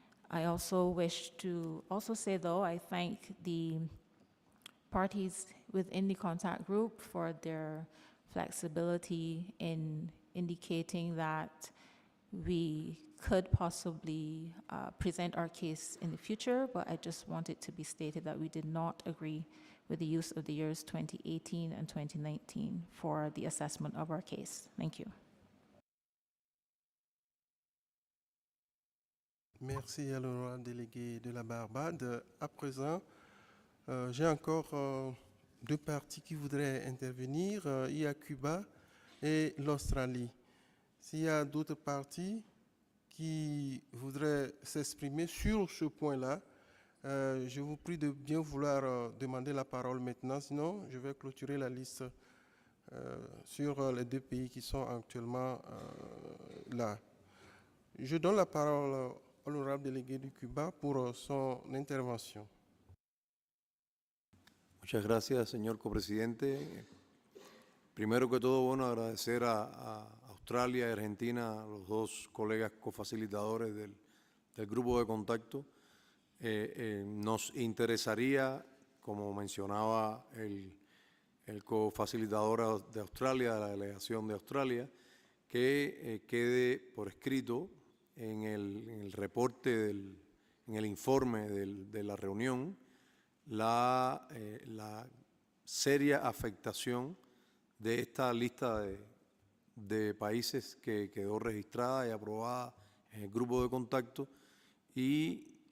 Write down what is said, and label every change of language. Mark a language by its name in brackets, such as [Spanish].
[English] I also wish to say, though, I thank the parties within the contact group for their flexibility in indicating that we could possibly present our case in the future, but I just want it to be stated that we did not agree with the use of the years 2018 and 2019 for the assessment of our case. Thank you. [French] Merci à l'honorable délégué de la Barbade. À présent, j'ai encore deux parties qui voudraient intervenir. Il y a Cuba et l'Australie. S'il y a d'autres parties qui voudraient s'exprimer sur ce point-là, je vous prie de bien vouloir demander la parole maintenant, sinon je vais clôturer la liste sur les deux pays qui sont actuellement là. Je donne la parole à l'honorable délégué du Cuba pour son intervention. [Spanish] Muchas gracias, señor copresidente. Primero que todo, bueno, agradecer a Australia y Argentina, a los dos colegas cofacilitadores del grupo de contacto. Nos interesaría, como mencionaba el cofacilitador de Australia, de la delegación de Australia, que quede por escrito en el reporte, en el informe de la reunión, la seria afectación de esta lista de países que quedó registrada y aprobada en el grupo de contacto y